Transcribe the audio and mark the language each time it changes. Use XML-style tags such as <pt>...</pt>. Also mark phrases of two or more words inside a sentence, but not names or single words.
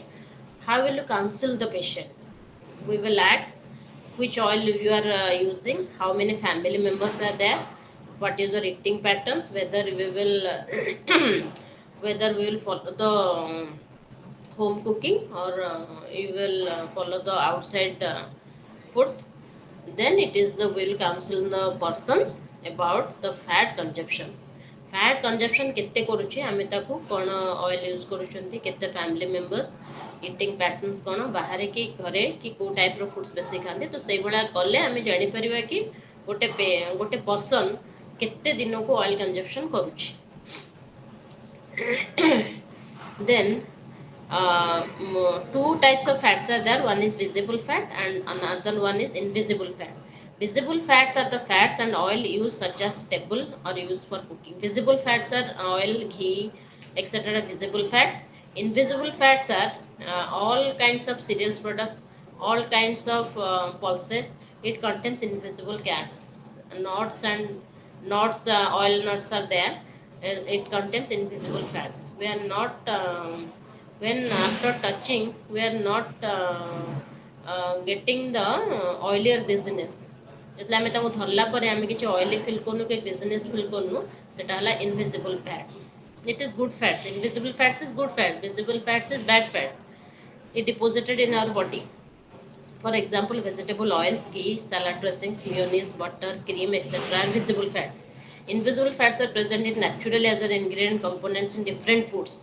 <en>How will you counsel the patient? We will ask which oil you are using, how many family members are there, what is your eating patterns, whether we will whether we will follow the home cooking or you will follow the outside food. Then it is the will counsel the persons about the fat consumption. Fat consumption</en> <or>କେତେ କରୁଛି ଆମେ ତାକୁ କ'ଣ</or> <en>oil use</en> <or>କରୁଛନ୍ତି, କେତେ</or> <en>family members, eating patterns</en> <or>କ'ଣ, ବାହାରେ କି ଘରେ କି କେଉଁ ଟାଇପ୍ର ଫୁଡ୍ସ ବେଶୀ ଖାଆନ୍ତି, ତ ସେଇଭଳିଆ କଲେ ଆମେ ଜାଣିପାରିବା କି ଗୋଟେ ପର୍ସନ୍ କେତେ ଦିନକୁ</or> <en>oil consumption</en> <or>କରୁଛି.</or> <en>Then two types of fats are there. One is visible fat and another one is invisible fat. Visible fats are the fats and oil used such as staple or used for cooking. Visible fats are oil, ghee, etc. Visible fats. Invisible fats are all kinds of cereals products, all kinds of pulses. It contains invisible fats. Nuts and nuts, oil nuts are there. It contains invisible fats. We are not when after touching we are not getting the oilier business.</en> <or>ଯେତେବେଳେ ଆମେ ତାକୁ ଧରିଲା ପରେ ଆମେ କିଛି</or> <en>oily feel</en> <or>କରୁନୁ କି</or> <en>business feel</en> <or>କରୁନୁ, ସେଟା ହେଲା</or> <en>invisible fats. It is good fats. Invisible fats is good fat. Visible fats is bad fats. It deposited in our body. For example, vegetable oils, ghee, salad dressings, mayonnaise, butter, cream, etc. are visible fats. Invisible fats are present in naturally as an ingredient components in different foods.</en>